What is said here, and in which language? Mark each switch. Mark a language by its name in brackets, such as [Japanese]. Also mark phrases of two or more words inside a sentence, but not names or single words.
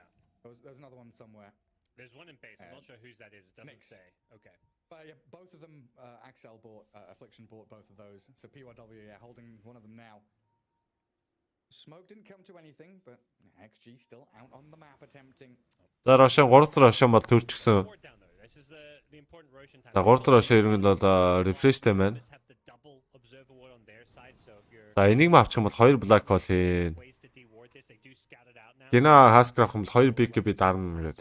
[English] There's another one somewhere. There's one in base. I'm not sure whose that is. It doesn't say. Okay. Yeah, both of them. Axel bought Affliction bought both of those. So PYW, holding one of them now. Smoke didn't come to anything, but XG still out on the map attempting. [Mongolian] За Рошан 3 дахь Рошан бол төрчихсөн. За 3 дахь Рошан ер нь бол refreshтэй байна. За энийг авчих юм бол 2 [English] black hole [Mongolian] хийн. Гина хаскер авах юм бол 2 big би дарна гэдэг.